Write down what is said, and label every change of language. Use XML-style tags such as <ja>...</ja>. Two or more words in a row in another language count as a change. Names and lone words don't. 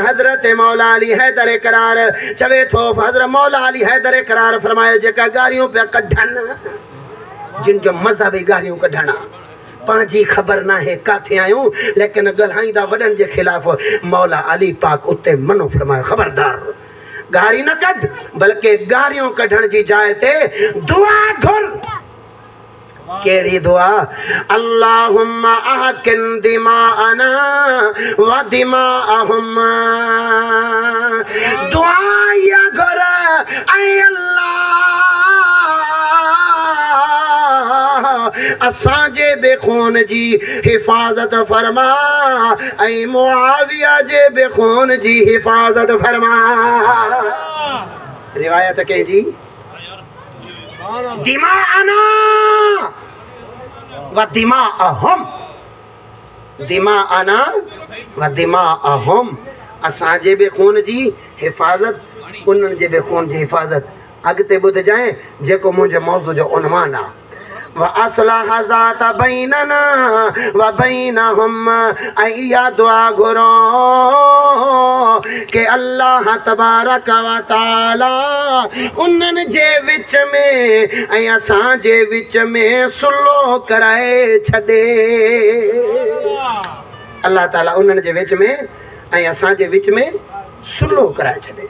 <sd>हज़रत मौला अली हैदर करार चवे थो, हज़रत मौला अली हैदर करार फरमायो जेका गारियूं पिया कढनि, जिन जो मज़हब ई गारियूं कढणा, पंहिंजी ख़बर न आहे किथे आहियूं लेकिन ॻाल्हाईंदा वॾनि जे ख़िलाफ़। मौला अली पाक उते मनो फरमायो खबरदार गारी न कढ, बल्कि गारियूं कढण जी जाइ ते दुआ घुर। केड़ी दुआ,</sd> <ar>اللهم احقن دماءنا ودماءهم.</ar> <sd>दुआ या घुर, ऐ अल्लाह असांजे बेखून जी हिफ़ाज़त फरमा, ऐं मुआविया जे बेखून जी हिफ़ाज़त फरमा। रिवायत कंहिंजी,</sd> <ar>دماءنا ودماءهم، دماءنا ودماءهم,</ar> <sd>असांजे बेखून जी हिफ़ाज़त, उन्हनि जे बेखून जी हिफ़ाज़त। अॻिते ॿुधजांइ जेको मुंहिंजे मौज़ू जो उनवान आहे,</sd> <ar>وأصلح ذات بيننا وبينهم,</ar> <sd>ऐं इहा दुआ घुरो कि अल्लाह</sd> <ar>تبارك وتعالى</ar> <sd>उन्हनि जे विच में ऐं असांजे विच में सुलो कराए छॾे। अल्लाह ताला उन्हनि जे विच में ऐं असांजे विच में सुलो कराए छॾे।</sd>